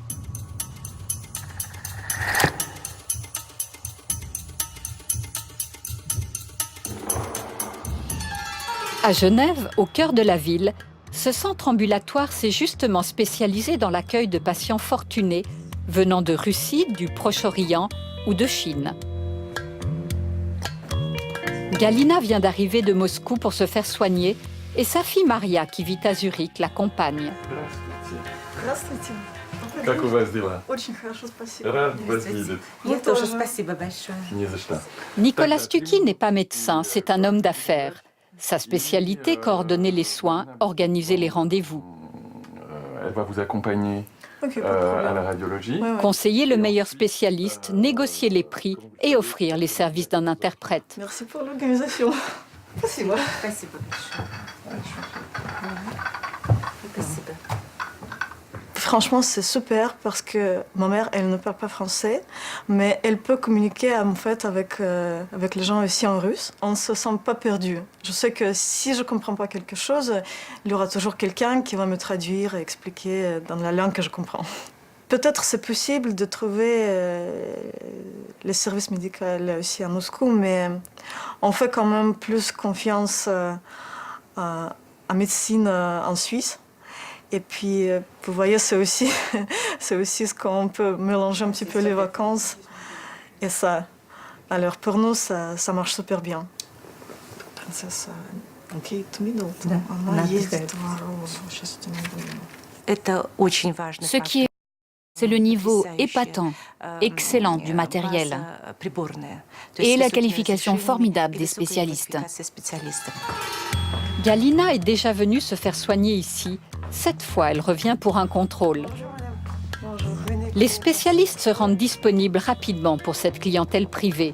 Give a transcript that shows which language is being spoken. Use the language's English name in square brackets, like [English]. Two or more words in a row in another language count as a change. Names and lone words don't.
[French] À Genève, au cœur de la ville, ce centre ambulatoire s'est justement spécialisé dans l'accueil de patients fortunés venant de Russie, du Proche-Orient ou de Chine. Galina vient d'arriver de Moscou pour se faire soigner et sa fille Maria, qui vit à Zurich, l'accompagne. [Russian] Как у вас дела? Очень хорошо, спасибо. Рад вас видеть. Мне тоже спасибо большое. Не за что. [French] Nicolas Stucky n'est pas médecin, c'est un homme d'affaires. Sa spécialité, coordonner les soins, organiser les rendez-vous. Elle va vous accompagner Ok, pas de problème. à la radiologie. Ouais, ouais. Conseiller le meilleur spécialiste, négocier les prix et offrir les services d'un interprète. Merci pour l'organisation. [Russian] Спасибо. Спасибо большое. Спасибо. [French] Franchement, c'est super parce que ma mère, elle ne parle pas français, mais elle peut communiquer en fait avec les gens ici en russe. On ne se sent pas perdu. Je sais que si je ne comprends pas quelque chose, il y aura toujours quelqu'un qui va me traduire et expliquer dans la langue que je comprends. Peut-être c'est possible de trouver les services médicaux aussi à Moscou, mais on fait quand même plus confiance à la médecine en Suisse. Et puis, vous voyez, c'est aussi ce qu'on peut mélanger un petit peu les vacances et ça. Alors, pour nous, ça marche super bien. [Russian] Это очень важно. [French] Ce qui est, c'est le niveau épatant, excellent du matériel et la qualification formidable des spécialistes. Galina est déjà venue se faire soigner ici. 7 fois, elle revient pour un contrôle. Les spécialistes se rendent disponibles rapidement pour cette clientèle privée.